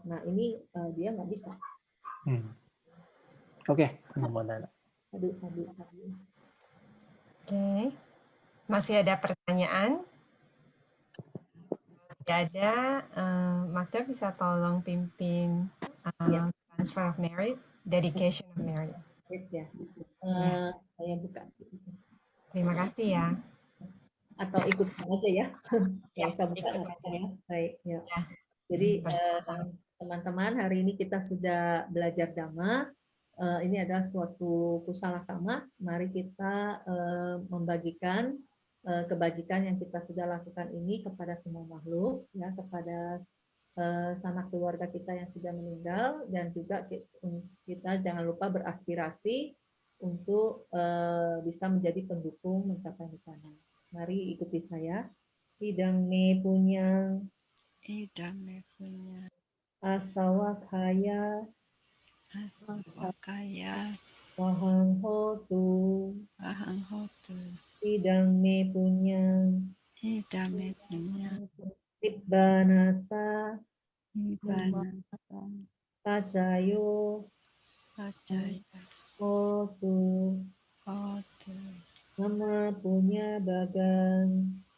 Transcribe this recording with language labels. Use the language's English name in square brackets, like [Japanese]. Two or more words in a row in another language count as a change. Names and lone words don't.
[Indonesian] Nah ini dia nggak bisa. Oke. Oke, masih ada pertanyaan? Tidak ada, maka bisa tolong pimpin [English] transfer of merit, dedication of merit. [Indonesian] Ya. Saya buka. Terima kasih ya. Atau ikut aja ya. Ya, saya buka ya. Baik, ya. Jadi teman-teman, hari ini kita sudah belajar Dhamma. Ini adalah suatu [Pali] kusala kama. [Indonesian] Mari kita membagikan kebajikan yang kita sudah lakukan ini kepada semua makhluk, ya, kepada sanak keluarga kita yang sudah meninggal, dan juga kita jangan lupa beraspirasi untuk bisa menjadi pendukung mencapai nibbana. Mari ikuti saya. [Pali] Idang me punya asawakaya wahang hotu idang me punya Nibbanasa pacayo hotu nama punya bagan